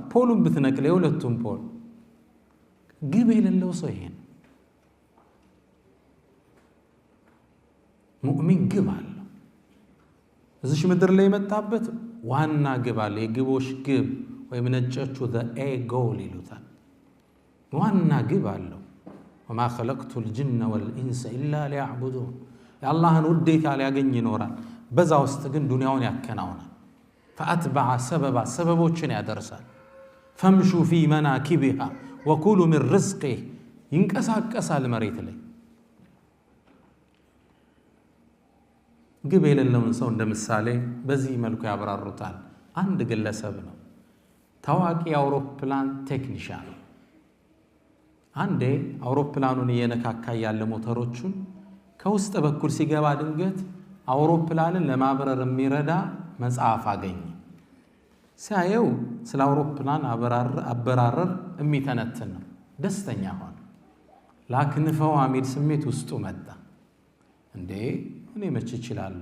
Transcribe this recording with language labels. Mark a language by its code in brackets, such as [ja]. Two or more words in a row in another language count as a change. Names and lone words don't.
[am] ፖሉን ብትነቅል የሁለቱም ፖል ግብ የሌለው ሰው ይሄን ሙእሚን ግብ አለው። እዚህ ምድር ላይ የመጣበት ዋና ግብ አለ። የግቦች ግብ ወይም ነጮቹ [en] the a goal [am] ይሉታል። ዋና ግብ አለው። [ar] وما خلقت الجن والانس الا ليعبدون [am] የአላህን ውዴታ ሊያገኝ ይኖራል። በዛ ውስጥ ግን ዱንያውን ያከናውናል። [ar] فاتبع سببا [am] ሰበቦችን ያደርሳል። [ar] فامشوا في مناكبها وكلوا من رزقه [am] ይንቀሳቀሳል መሬት ላይ። ግብ የሌለውን ሰው እንደ ምሳሌ በዚህ መልኩ ያብራሩታል። አንድ ግለሰብ ነው፣ ታዋቂ አውሮፕላን ቴክኒሻን። አንዴ አውሮፕላኑን እየነካካ ያለ ሞተሮቹን ከውስጥ በኩል ሲገባ ድንገት አውሮፕላንን ለማብረር የሚረዳ መጽሐፍ አገኘ። ሲያየው ስለ አውሮፕላን አበራረር የሚተነትን ነው። ደስተኛ ሆነ። ላክንፈው አሚል ስሜት ውስጡ መጣ። እንዴ እኔ መች እችላለሁ?